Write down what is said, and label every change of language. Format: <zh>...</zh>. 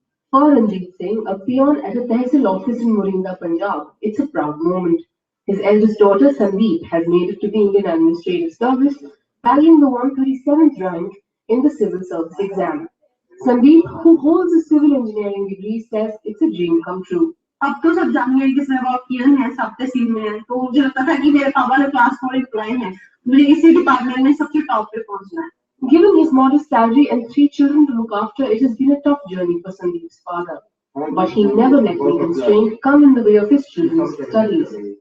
<en>For Ranjit Singh, a peon at a Tehsil office in Morinda, Punjab, it's a proud moment. His eldest daughter, Sandeep, has made it to the Indian Administrative Service, bagging the 137th rank in the civil service exam. Sandeep, who holds a civil engineering degree, says it's a dream come true.</en> <hi>अब तो सब जानिए कि सिर्फ आप कियन है सब तहसील में है तो मुझे लगता था कि मेरे पापा ने क्लास 4 एम्प्लॉय हैं मुझे इसी डिपार्टमेंट में सबसे टॉप पे पहुंचना है.</hi> <en>Given his modest salary and 3 children to look after, it has been a tough journey for Sandeep's father. But he never let any constraint come in the way of his children's studies.</en>